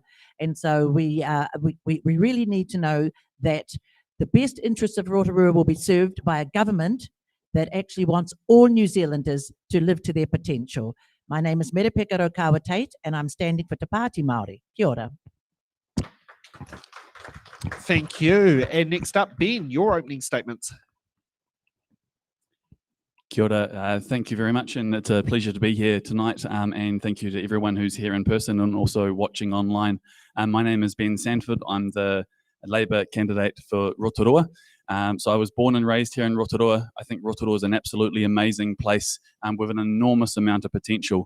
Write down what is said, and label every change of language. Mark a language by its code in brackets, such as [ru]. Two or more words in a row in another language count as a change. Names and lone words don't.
[en] And so we really need to know that the best interests of Rotorua will be served by a government that actually wants all New Zealanders to live to their potential. My name is Merepeka Raukawa Tate, and I'm standing for Te Pāti Māori. [mi] Kia ora. [en] Thank you. And next up, Ben, your opening statements. [mi] Kia ora, [en] thank you very much, and it's a pleasure to be here tonight, and thank you to everyone who's here in person and also watching online. My name is Ben Sanford. I'm the Labour candidate for Rotorua. So I was born and raised here in Rotorua. I think Rotorua is an absolutely amazing place with an enormous amount of potential.